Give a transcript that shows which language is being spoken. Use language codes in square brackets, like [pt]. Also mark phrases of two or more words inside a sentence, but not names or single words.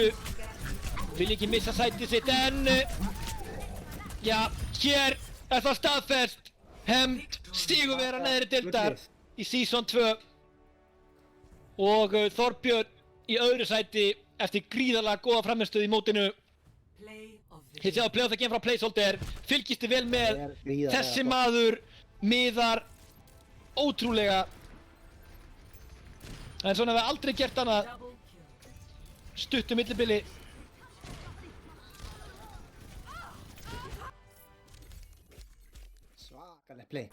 [is] Vilja ekki missa sætið sitt en já, hér er það staðfest. Hemd sigurvegari neðri deildar í Season 2 og Þorbjörn í öðru sæti eftir gríðarlega góða frammistöð í mótinu. Þið sjáðu [en] play of the game [is] frá Placeholder. Fylgist þið vel með. Þessi maður miðar ótrúlega. En svona hefur aldrei gert annað. Stuttu millibili. Svakaleg play.